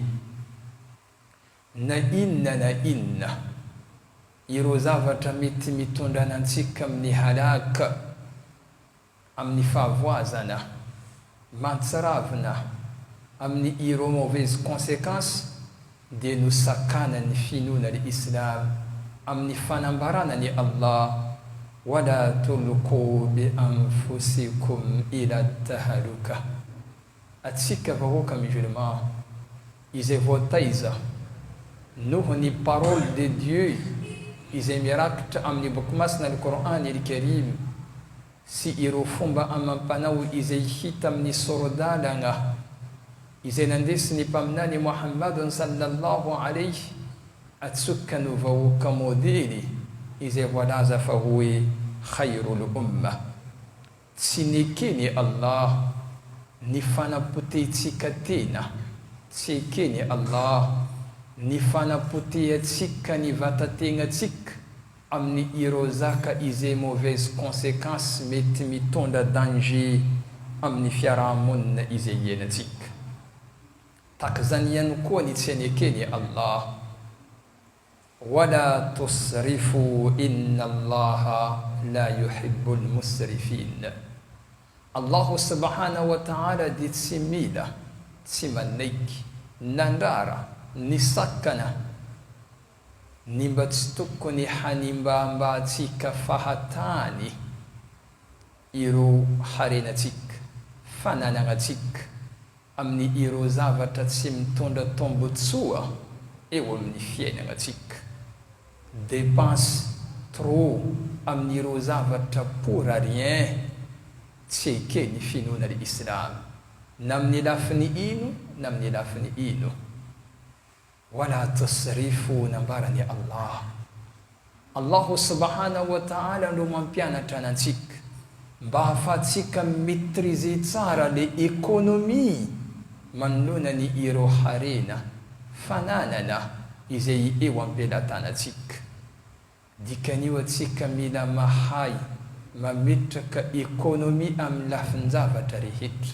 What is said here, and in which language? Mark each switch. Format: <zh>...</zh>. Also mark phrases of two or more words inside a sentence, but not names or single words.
<mg>Na inna ireo zavatra mety mitondra antsika amin'ny halaka, amin'ny fahavoazana, mantsaravina, amin'ny ireo</mg> <fr>mauvaise conséquence,</fr> <mg>dia no sakanany finoana l'Islam amin'ny fanambarana ny Allah,</mg> <ar>ولا تلقوا بأنفسكم إلى التهلكة.</ar> <mg>Atsika vahoaka musulman izay voataiza noho ny</mg> <fr>parole de Dieu</fr> <mg>izay mirakitra amin'ny boky masina al-Qur'an al-Karim sy ireo fomba amam-panao izay hita amin'ny sorodalagna izay nandesiny mpaminany Muhammadun</mg> <ar>صلى الله عليه,</ar> <mg>atsoka no vahoaka modely izay voalaza fa hoe</mg> <ar>خير الأمة.</ar> <mg>Tsy nekeny Allah ny fanapotehtsika tena, tsy ekeny Allah ny fanapotehatsika ny vatategnatsika amin'ny ireo zaka izay</mg> <fr>mauvaise conséquence</fr> <mg>mety mitondra danger amin'ny fiarahamonina izay iainatsika. Takzany ihany koa ny tsy nekeny Allah,</mg> <ar>ولا تسرفوا إن الله لا يحب المسرفين. الله سبحانه وتعالى</ar> <mg>dia tsy mila, tsy manaiky, nandrara, ny sakana ny mba tsy tokony hanimbambatsika fahatany ireo harenatsika, fananagnatsika amin'ny ireo zavatra tsy mitondra tombotsoa eo amin'ny fiainagnatsika.</mg> <fr>Dépense trop</fr> <mg>amin'ny ireo zavatra</mg> <fr>pour rien,</fr> <mg>tsy ekeny finoana l'Islam na amin'ny lafiny ino na amin'ny lafiny ino.</mg> <ar>ولا تسرفوا</ar> <mg>nambarani Allah.</mg> <ar>الله سبحانه وتعالى</ar> <mg>no mampianatra anantsika mba hafatsika maîtriser tsara</mg> <fr>le économie</fr> <mg>manoloana ny ireo harena fananana izay eo am-pelatanatsika. Dikan'io atsika mila mahay mametraka économie amin'ny lafin-javatra rehetra.</mg>